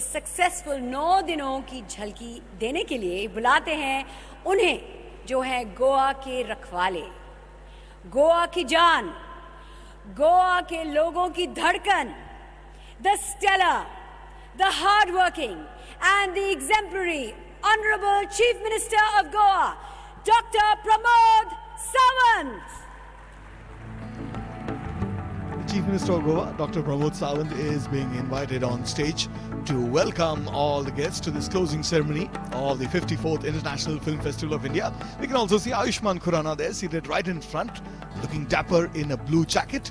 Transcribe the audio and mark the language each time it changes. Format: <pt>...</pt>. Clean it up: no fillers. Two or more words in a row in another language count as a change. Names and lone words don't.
<hi>सक्सेसफुल 9 दिनों की झलकी देने के लिए बुलाते हैं उन्हें जो है गोवा के रखवाले, गोवा की जान, गोवा के लोगों की धड़कन,</hi> <en>the stellar, the hard working and the exemplary honourable Chief Minister of Goa, Doctor Pramod Sawant. Chief Minister of Goa, Dr. Pramod Sawant, is being invited on stage to welcome all the guests to this closing ceremony of the 54th International Film Festival of India. We can also see Ayushman Khurrana there, seated right in front, looking dapper in a blue jacket.</en>